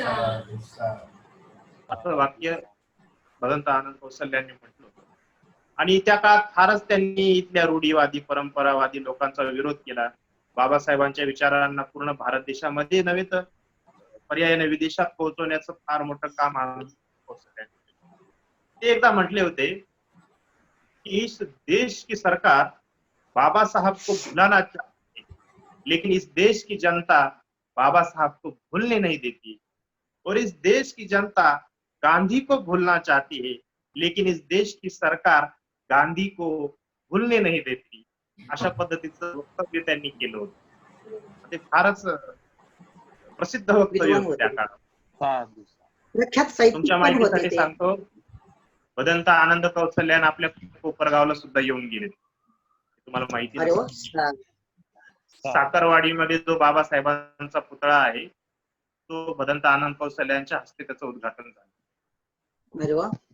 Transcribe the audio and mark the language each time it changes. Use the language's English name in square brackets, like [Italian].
[Marathi] असं वाक्य भदंत आनंद कौसल्याने म्हटलं होतं. आणि त्या काळात फारच त्यांनी इथल्या रूढीवादी परंपरावादी लोकांचा विरोध केला. बाबासाहेबांच्या विचारांना पूर्ण भारत देशामध्ये नव्हे तर पर्यायाने विदेशात पोहोचवण्याचं फार मोठं काम आनंद कौसल्याने केलं. ते एकदा म्हटले होते कि [Hindi] इस देश की सरकार बाबा साहब को भुलाना चाहती है, लेकिन इस देश की जनता बाबा साहब को भूलने नहीं देती, और इस देश की जनता गांधी को भूलना चाहती है, लेकिन इस देश की सरकार गांधी को भूलने नहीं देती. [Marathi] अशा पद्धतीचं वक्तव्य त्यांनी केलं होतं. ते फारच प्रसिद्ध वक्तव्य होतं त्या काळात. तुमच्या माहितीसाठी सांगतो, भदंत आनंद कौसल्यायन आपल्या कोपरगावला सुद्धा येऊन गेले. तुम्हाला माहिती आहे. साखरवाडीमध्ये जो बाबासाहेबांचा पुतळा आहे तो भदंत आनंद कौसल्यायांच्या हस्ते त्याचं उद्घाटन झालं.